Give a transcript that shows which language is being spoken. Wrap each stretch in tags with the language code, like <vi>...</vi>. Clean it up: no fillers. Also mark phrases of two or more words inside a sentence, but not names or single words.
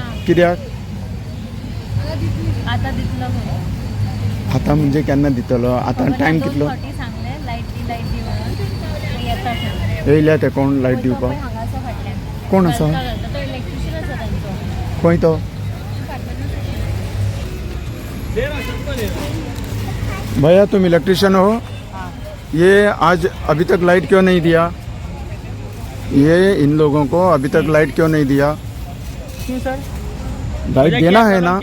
<kok>कित्याक आता दितलो आतां म्हणजे केन्ना दितलो आतां टायम कितलो सांगले लायट दी म्हणून येता येयल्या ते कोण लायट दिवपाक हांगासो फाटल्यान कोण आसा तो इलेक्ट्रिशियन आसा तांचो खंय तो</kok> <hi>भैया तुम इलेक्ट्रिशियन हो ये आज अभी तक लाइट क्यों नहीं दिया ये इन लोगों को अभी तक लाइट क्यों नहीं दिया क्यों सर लाइट देना है ना</hi>